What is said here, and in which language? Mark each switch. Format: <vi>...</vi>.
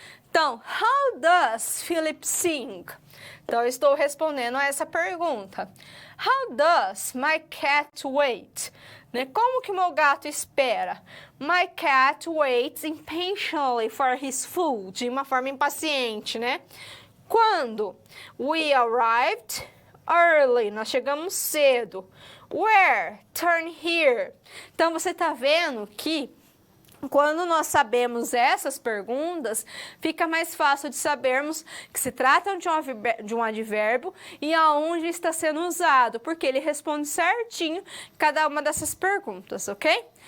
<pt>Então,</pt> <en>how does Philip sing?</en> <pt>Então, eu estou respondendo a essa pergunta.</pt> <en>How does my cat wait?</en> <pt>Né? Como que meu gato espera?</pt> <en>My cat waits impatiently for his food.</en> <pt>De uma forma impaciente, né? Quando?</pt> <en>We arrived early.</en> <pt>Nós chegamos cedo.</pt> <en>Where? Turn here.</en> <pt>Então, você está vendo que quando nós sabemos essas perguntas, fica mais fácil de sabermos que se trata de um advérbio e aonde está sendo usado, porque ele responde certinho cada uma dessas perguntas, ok?</pt>